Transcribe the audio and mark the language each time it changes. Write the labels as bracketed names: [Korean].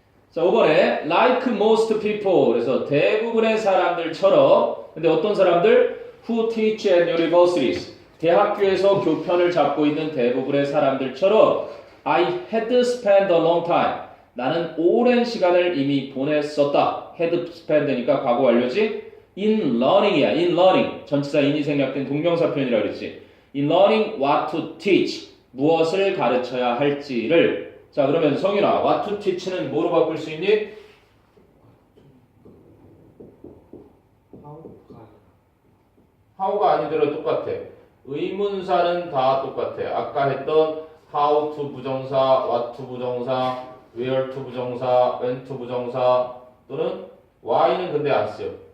[Korean] 자, 5번에 [English] like most people. [Korean] 그래서 대부분의 사람들처럼. 근데 어떤 사람들? [English] who teach at universities. [Korean] 대학교에서 교편을 잡고 있는 대부분의 사람들처럼 [English] I had spent a long time. [Korean] 나는 오랜 시간을 이미 보냈었다. [English] had spent [Korean] 니까 과거 완료지? [English] in learning이야. in learning. [Korean] 전치사 in이 생략된 동명사 표현이라고 그랬지. [English] in learning what to teach. [Korean] 무엇을 가르쳐야 할지를. 자, 그러면 성윤아, [English] what to teach [Korean] 는 뭐로 바꿀 수 있니? how가 아니더라도 똑같아. 의문사는 다 똑같아. 아까 했던 how to 부정사, what to 부정사, where to 부정사, when to 부정사 또는 why는 근데 안 써요.